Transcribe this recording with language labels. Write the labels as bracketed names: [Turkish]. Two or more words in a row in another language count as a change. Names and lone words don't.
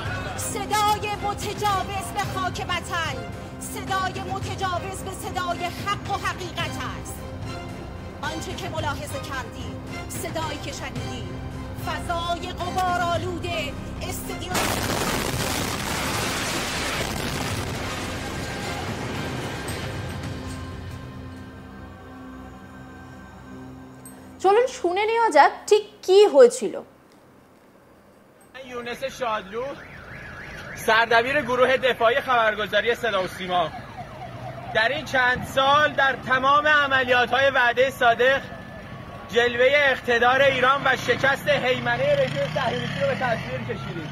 [Persian] صدای متجاوز به خاک وطن، صدای متجاوز به صدای حق و حقیقت است. آنچه که ملاحظه کردید، صدایی که شنیدید، فضای غبارآلوده استادیوم [Bangla] চলুন শুনে নেওয়া যাক ঠিক কি হয়েছিল। [Persian] یونس شادلو، سردبیر گروه دفاعی خبرگزاری صدا و سیما، در این چند سال در تمام عملیات‌های وعده صادق جلوه اقتدار ایران و شکست هیمنه رژیم صهیونیستی رو به تصویر کشیدیم.